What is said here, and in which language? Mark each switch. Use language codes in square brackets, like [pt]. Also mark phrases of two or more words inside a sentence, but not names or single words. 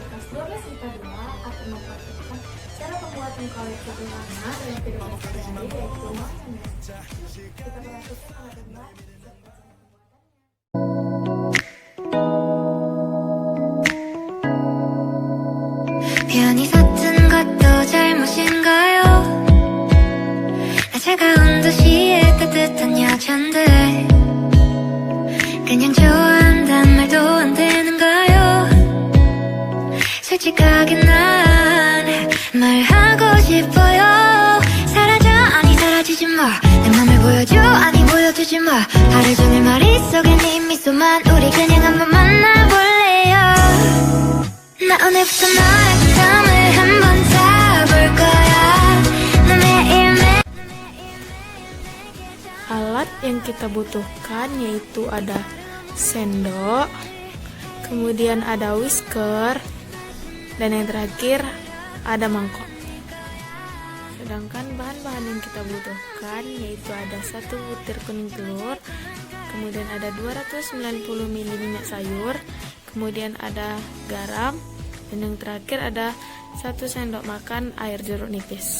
[id] 12 akan mempraktikkan cara pembuatan koleksi bunga dalam kehidupan sehari-hari yaitu mayonnaise. Kita perhatikan alat dan bahan serta cara pembuatannya. [ko] 편히 섰던 것도 잘못인가요? 나 차가운 도시의 따뜻한 여잔데 그냥 좋아한단 말도 안 되는가요? 솔직하게 난 말하고 싶어요. 사라져 아니 사라지지 마. 내 맘을 보여줘 아니 보여주지 마. 하루 종일 머리 속에 네 미소만 우리 그냥 한번 만나볼래요. 나 오늘부터 너의 땀을 한번 타볼 거야. 너 매일매일 [id] Alat yang kita butuhkan yaitu ada sendok, kemudian ada whisker, dan yang terakhir ada mangkok. Sedangkan bahan-bahan yang kita butuhkan yaitu ada 1 butir kuning telur, kemudian ada 290 ml minyak sayur, kemudian ada garam, dan yang terakhir ada 1 sendok makan air jeruk nipis.